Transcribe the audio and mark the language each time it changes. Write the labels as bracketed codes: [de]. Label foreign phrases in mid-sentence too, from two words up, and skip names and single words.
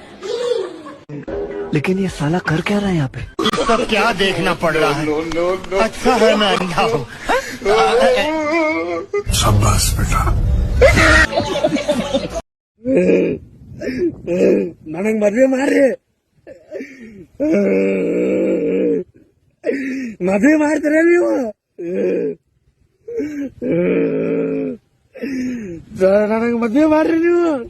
[hi] लेकिन ये साला कर क्या रहा है यहाँ पे? तो क्या देखना पड़ रहा है? अच्छा है मैं अंधा हूँ. शाबाश बेटा. [kn] ನನಗ್ ಮದ್ವೆ ಮಾಡ್ರಿ. ಮದ್ವೆ ಮಾಡ್ತೀರ ನೀವು? ನನಗ್ ಮದ್ವೆ ಮಾಡ್ರಿ ನೀವು.